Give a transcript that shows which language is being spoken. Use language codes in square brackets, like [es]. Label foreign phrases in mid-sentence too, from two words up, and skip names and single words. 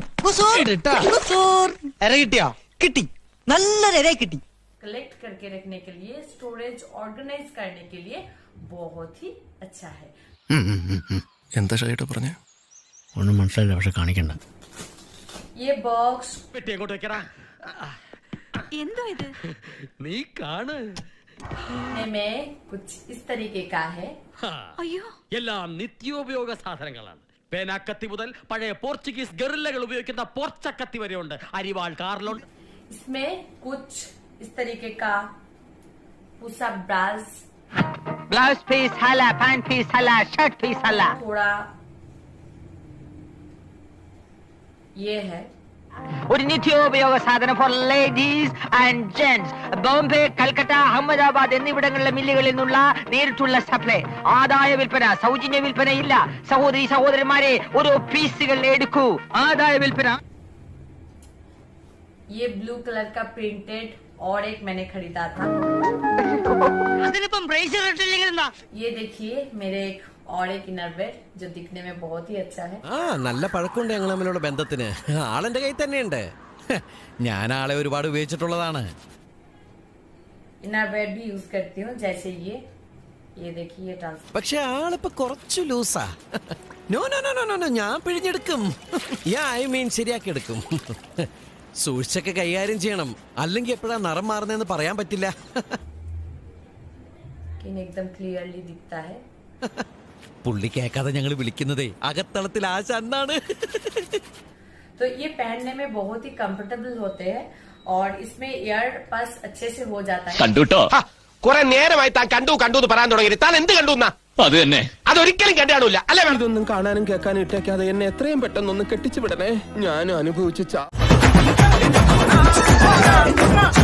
[ml] കിട്ടി, നല്ല കിട്ടി. [hi] कलेक्ट करके रखने के लिए, [en] storage organize [hi] करने के लिए बहुत ही अच्छा है. [ml] എന്താ ഷൈട്ട് പറഞ്ഞേ? ഒന്നും മനസ്സിലായില്ല, പക്ഷെ കാണിക്കണ്ട. [hi] ये बॉक्स [ml] പെട്ടി അങ്ങോട്ട് വെക്കടാ. എന്തോ ഇത്? നീ കാണ്. [hi] में कुछ इस तरीके का है. [ml] അയ്യോ, എല്ലാം നിത്യോപയോഗ സാധനങ്ങളാണ്. പേനാക്കത്തി മുതൽ പഴയ പോർച്ചുഗീസ് ഗറില്ലകൾ ഉപയോഗിക്കുന്ന പോർച്ചക്കത്തി വരെ ഉണ്ട്. അരിവാൾ, കാർലുണ്ട്. [hi] इसमें कुछ इस तरीके का पूसा [en] blouse piece [hi] हला, [en] pant piece [hi] हला, [en] shirt piece [hi] हला. थोड़ा ये है [ml] ഒരു നിത്യോപയോഗ സാധനം [en] for ladies and gents. [ml] ബോംബെ, കൽക്കട്ട, അഹമ്മദാബാദ് എന്നിവിടങ്ങളിലെ മില്ലുകളിൽ നിന്നുള്ള നേരിട്ടുള്ള സപ്ലൈ. ആദായ വിൽപ്പന, സൗജന്യ വിൽപ്പന ഇല്ല. സഹോദരി സഹോദരന്മാരെ, ഓരോ പീസുകൾ എടുക്കൂ. ആദായ വിൽപ്പന. [hi] ये [en] blue color [hi] का प्रिंटेड और एक मैंने खरीदा था. ये देखिए मेरे एक और एक इनरवेयर जो दिखने में बहुत ही अच्छा है. [ml] നല്ല പഴക്കമുണ്ട് ഞങ്ങൾ തമ്മിലുള്ള ബന്ധത്തിന്. ആളെന്റെ കയ്യിൽ തന്നെയുണ്ട്. ഞാൻ ആളെ ഒരുപാട് ഉപയോഗിച്ചിട്ടുള്ളതാണ്. [hi] इनरवेयर भी यूज करती हूँ, जैसे ये देखिए ट्रांसफर. [ml] പക്ഷെ ആളിപ്പോ കുറച്ചു ലൂസാ. [en] no no no no no, [ml] ഞാൻ പിഴിഞ്ഞെടുക്കും. [en] I mean [ml] ശരിയാക്കി എടുക്കും. സൂക്ഷിച്ചൊക്കെ കൈകാര്യം ചെയ്യണം, അല്ലെങ്കിൽ എപ്പോഴാ നിറം മാറുന്നതെന്ന് പറയാൻ പറ്റില്ല. [hi] एकदम क्लियरली दिखता है. [ml] പുള്ളി കേൾക്കാതെ ഞങ്ങൾ വിളിക്കുന്നതേ അകത്തളത്തിൽ ആശ എന്നാണ്. [hi] तो ये पहनने में बहुत ही कंफर्टेबल होते हैं और इसमें [en] air pass [hi] अच्छे से हो जाता है. [ml] കണ്ടുട്ടോ, കുറെ നേരമായി താൻ കണ്ടു കണ്ടു എന്ന് പറയാൻ തുടങ്ങി. താൻ എന്ത് കണ്ടു? അത് തന്നെ. അതൊരിക്കലും കണ്ടു കാണില്ല അല്ലേ? ഇതൊന്നും കാണാനും കേൾക്കാനും ഇട്ടേക്കാതെ എന്നെ എത്രയും പെട്ടെന്നൊന്ന് കെട്ടിച്ചു വിടണേ. ഞാനും അനുഭവിച്ച